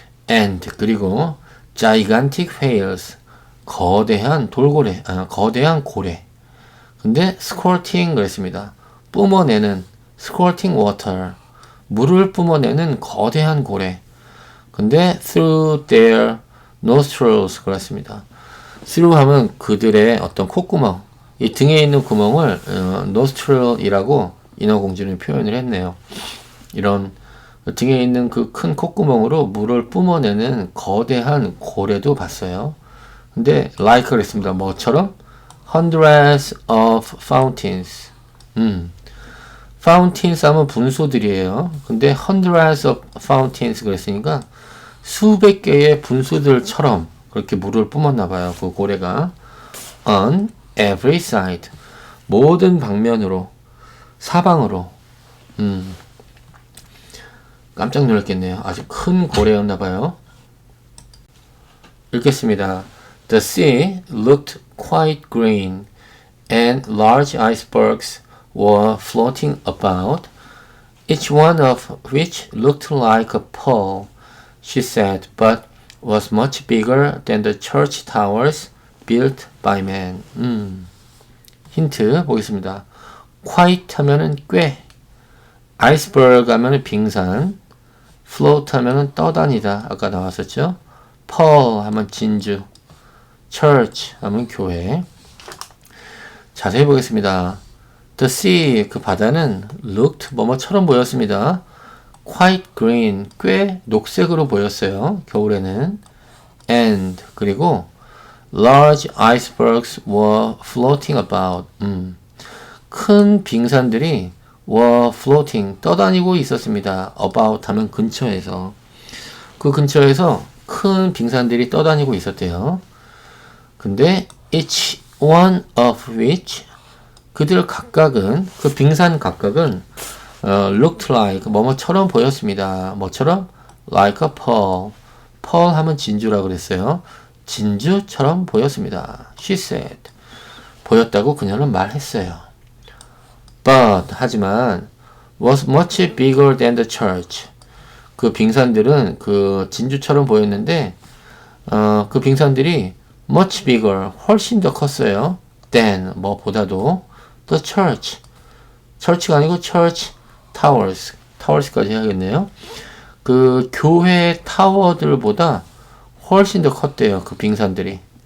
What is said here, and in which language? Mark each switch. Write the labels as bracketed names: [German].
[Korean] and 그리고 [English] gigantic whales [Korean] 거대한 돌고래, 거대한 고래. 근데 squirting 그랬습니다. 뿜어내는 [English] squirting water [Korean] 물을 뿜어내는 거대한 고래. [English] 근데 through their nostrils 그랬습니다. [Korean] through 하면 그들의 어떤 콧구멍, 이 등에 있는 구멍을 nostril이라고 인어공주는 표현을 했네요. 이런 등에 있는 그 큰 콧구멍으로 물을 뿜어내는 거대한 고래도 봤어요. 근데 like 그랬습니다. 뭐처럼? [English] hundreds of fountains. [Korean] fountains 하면 분수들이에요. 근데 [English] hundreds of fountains [Korean] 그랬으니까 수백 개의 분수들처럼 그렇게 물을 뿜었나 봐요. 그 고래가 [English] on every side [Korean] 모든 방면으로 사방으로 깜짝 놀랐겠네요. 아주 큰 고래였나 봐요. 읽겠습니다. [English] The sea looked quite green and large icebergs were floating about, each one of which looked like a pole, she said, but was much bigger than the church towers built by man. [Korean] 힌트 보겠습니다. quite 하면은 꽤, iceberg 하면은 빙산, float 하면은 떠다니다. 아까 나왔었죠? pearl 하면 진주, church 하면 교회. 자세히 보겠습니다. The sea, 그 바다는 looked 뭐뭐처럼 보였습니다. quite green, 꽤 녹색으로 보였어요. 겨울에는. [English] And, [Korean] 그리고 [English] large icebergs were floating about. [Korean] 큰 빙산들이 [English] were floating, [Korean] 떠다니고 있었습니다. about 하면 근처에서. 그 근처에서 큰 빙산들이 떠다니고 있었대요. 근데 [English] each one of which, [Korean] 그들 각각은, 그 빙산 각각은 [English] looked like, [Korean] 뭐뭐처럼 보였습니다. [English] 뭐처럼? like a pearl. [Korean] pearl 하면 진주라 그랬어요. 진주처럼 보였습니다. [English] She said. [Korean] 보였다고 그녀는 말했어요. [English] But, [Korean] 하지만 [English] was much bigger than the church. [Korean] 그 빙산들은 그 진주처럼 보였는데 그 빙산들이 [English] much bigger, [Korean] 훨씬 더 컸어요. than, 뭐보다도 the church. church가 아니고 [English] church towers. [Korean] towers까지 해야겠네요. 그 교회 타워들보다 훨씬 더 컸대요. 그 빙산들이.